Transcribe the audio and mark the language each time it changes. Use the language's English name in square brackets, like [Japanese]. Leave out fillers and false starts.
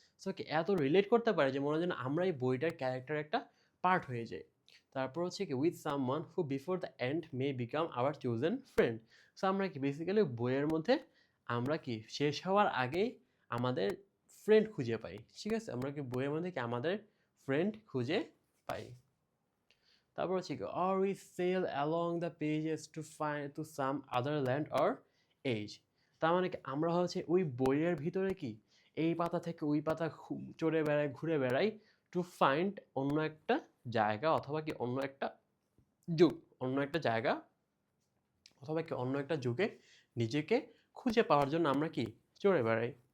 [Bangla] So কি এত relate করতে পারে যে মনে হয় যেন আমরা এই বইটার ক্যারেক্টার একটা পার্ট হয়ে যাই। তারপর হচ্ছে কি [English] With someone who before the end may become our chosen friend. [Bangla] So আমরা কি বেসিক্যালি বইয়ের মধ্যে আমরা কি শেষ হওয়ার আগেই আমাদের ফ্রেন্ড খুঁজে পাই, ঠিক আছে? আমরা কি বইয়ের মধ্যে কি আমাদের ফ্রেন্ড খুঁজে পাই। তারপর হচ্ছে কি [English] or we sail along the pages to find to some other land or age। [Bangla] তার মানে কি আমরা হচ্ছে ওই বইয়ের ভিতরে কি এই পাতা থেকে ওই পাতা চড়ে বেড়াই, ঘুরে বেড়াই, [English] to find [Bangla] অন্য একটা জায়গা অথবা কি অন্য একটা যুগ, অন্য একটা জায়গা অথবা কি অন্য একটা যুগে নিজেকে খুঁজে পাওয়ার জন্য আমরা কি চড়ে বেড়াই।